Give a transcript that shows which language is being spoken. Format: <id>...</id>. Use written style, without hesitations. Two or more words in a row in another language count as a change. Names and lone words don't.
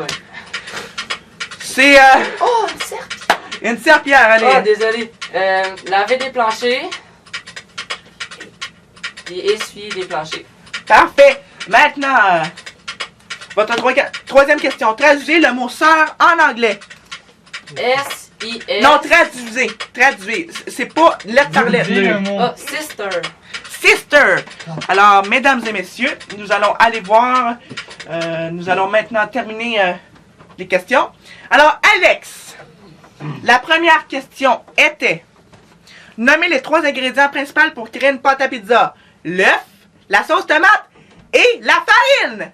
<fr>C'est Oh, une serpillière! une serpillière, allez. Oh, désolé. Laver des planchers et essuyer des planchers. Parfait. Maintenant, votre troisième question. Traduisez le mot sœur en anglais. S-I-S. Non, traduisez. Traduisez. C'est pas lettre par lettre. Oh, sister. Sister. Alors, mesdames et messieurs, nous allons aller voir. Nous allons maintenant terminer les questions. Alors, Alex, la première question était: nommez les 3 ingrédients principaux pour créer une pâte à pizza. L'œuf, la sauce tomate et la farine.</fr>